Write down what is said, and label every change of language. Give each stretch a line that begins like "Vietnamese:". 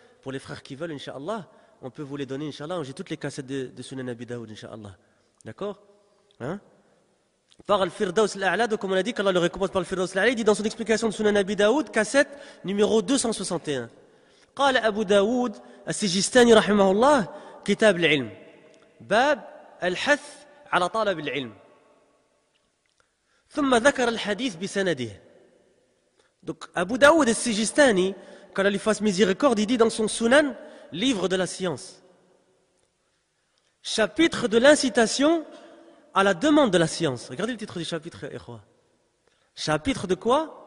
French: Pour les frères qui veulent, Inch'Allah, on peut vous les donner, Inch'Allah. J'ai toutes les cassettes de Sunan Abi Daoud, Inch'Allah. D'accord? Par Al-Firdaus al-A'la, donc comme on a dit qu'Allah le récompense par Al-Firdaus al-A'la, il dit dans son explication de Sunan Abi Daoud, cassette numéro 261.
Arabic: قال أبو داود السجستاني رحمه الله كتاب العلم باب الحث على طلب العلم ثم ذكر الحديث بسنده.
French: Donc Abu Daoud al-Sijistani, qu'Allah lui fasse miséricorde, il dit dans son Sunan, livre de la science, chapitre de l'incitation à la demande de la science. Regardez le titre du chapitre, ikhwa. Chapitre de quoi?